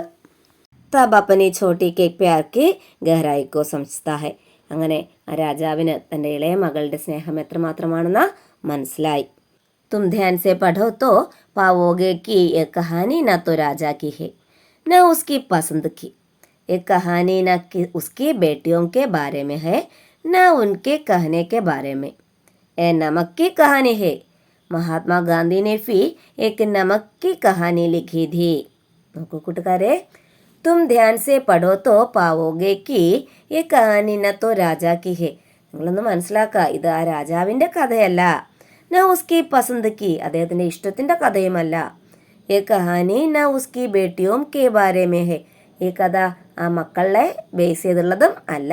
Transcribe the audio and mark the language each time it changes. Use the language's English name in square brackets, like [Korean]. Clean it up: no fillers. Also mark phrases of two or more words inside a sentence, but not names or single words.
[Hindi] तब अपनी छोटी के प्यार की गहराई को समझता है. [Malayalam] അങ്ങനെ ആ രാജാവിന് തൻ്റെ ഇളയ മകളുടെ സ്നേഹം എത്രമാത്രമാണെന്ന് മനസ്സിലായി. [Hindi] तुम ध्यान से पढ़ो तो पाओगे कि ये कहानी न तो राजा की है न उसकी पसंद की. ये कहानी न कि उसकी बेटियों के बारे में है न उनके कहने के बारे में. ये नमक की कहानी है. महात्मा गांधी ने भी एक नमक की कहानी लिखी थी. [Malayalam] നോക്കൂ കൂട്ടുകാരെ, [Hindi] तुम ध्यान से पढ़ो तो पाओगे कि ये कहानी न तो राजा की है. [Malayalam] നിങ്ങളൊന്ന് മനസ്സിലാക്കുക, ഇത് ആ രാജാവിൻ്റെ കഥയല്ല. [Hindi] न उसकी पसंद की, [Malayalam] അദ്ദേഹത്തിൻ്റെ ഇഷ്ടത്തിൻ്റെ കഥയുമല്ല. [Hindi] ये कहानी न उसकी बेटियों के बारे में है, [Malayalam] ഈ കഥ ആ മക്കളെ ബേസ് ചെയ്തുള്ളതും അല്ല.